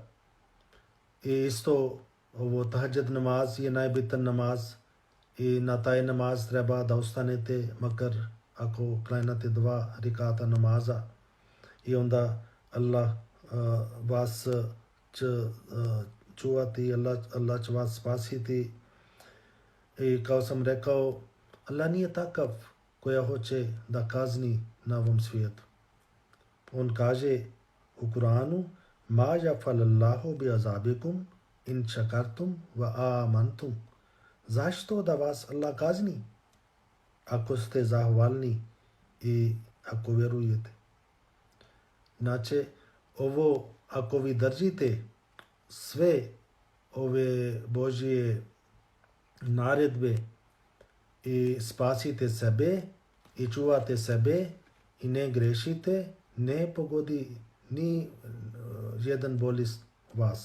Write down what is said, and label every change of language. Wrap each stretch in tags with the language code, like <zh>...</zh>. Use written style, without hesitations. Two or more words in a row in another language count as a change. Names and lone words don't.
<bs>I isto ovo tahadžud namaz je najbitan namaz i na taj namaz treba da ostanete, makar ako klanjate 2 rikata namaza, i onda Allah vas će čuvati, Allah će vas spasiti. I kao sam rekao, Allah nije takav koja hoće da kazni na ovom svijetu. On kaže u Kur'anu:</bs> <ar>ما يفعل الله بعذابكم إن شكرتم وآمنتم.</ar> <bs>Zašto da vas Allah kazni ako ste zahvalni i ako vjerujete? Znači, ovo ako vi držite sve ove Božje naredbe i spasite sebe i čuvate sebe i ne grešite, ne pogodi ni jedan bolest vas.</bs>